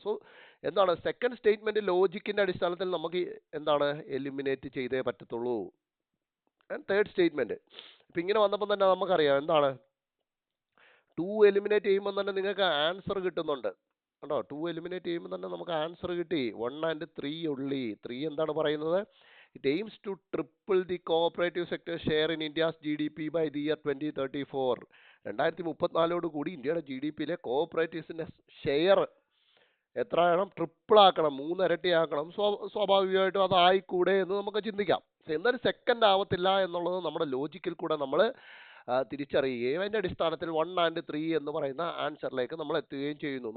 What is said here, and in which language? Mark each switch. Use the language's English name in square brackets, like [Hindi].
[Malayalam] So എന്താണ് second statement ലോജിക്കിന്റെ അടിസ്ഥാനത്തിൽ നമുക്ക് എന്താണ് എലിമിനേറ്റ് ചെയ്തേ പറ്റത്തുള്ളൂ. ആൻഡ് തേർഡ് സ്റ്റേറ്റ്മെന്റ് ഇപ്പം ഇങ്ങനെ വന്നപ്പോൾ തന്നെ നമുക്കറിയാം എന്താണ്, 2 എലിമിനേറ്റ് ചെയ്യുമ്പോൾ തന്നെ നിങ്ങൾക്ക് ആൻസർ കിട്ടുന്നുണ്ട് കേട്ടോ. 2 എലിമിനേറ്റ് ചെയ്യുമ്പോൾ തന്നെ നമുക്ക് ആൻസർ കിട്ടി. 1 and 3 ഉള്ളി. 3 എന്താണ് പറയുന്നത്? [English] It aims to triple the cooperative sector share in India's GDP by the year 2034. [Malayalam] 2034 കൂടി ഇന്ത്യയുടെ GDP-യിലെ കോഓപ്പറേറ്റീവ്സിന്റെ ഷെയർ എത്ര ആകണം? ട്രിപ്പിൾ ആക്കണം, 3 ഇരട്ടിയാക്കണം. സ്വാഭാവികമായിട്ടും അതായിക്കൂടെ എന്ന് നമുക്ക് ചിന്തിക്കാം. എന്നാലും സെക്കൻഡ് ആവത്തില്ല എന്നുള്ളത് നമ്മുടെ ലോജിക്കിൽ കൂടെ നമ്മൾ തിരിച്ചറിയുകയും അതിന്റെ അടിസ്ഥാനത്തിൽ 1 and 3 എന്ന് പറയുന്ന ആൻസറിലേക്ക് നമ്മൾ എത്തുകയും ചെയ്യുന്നു.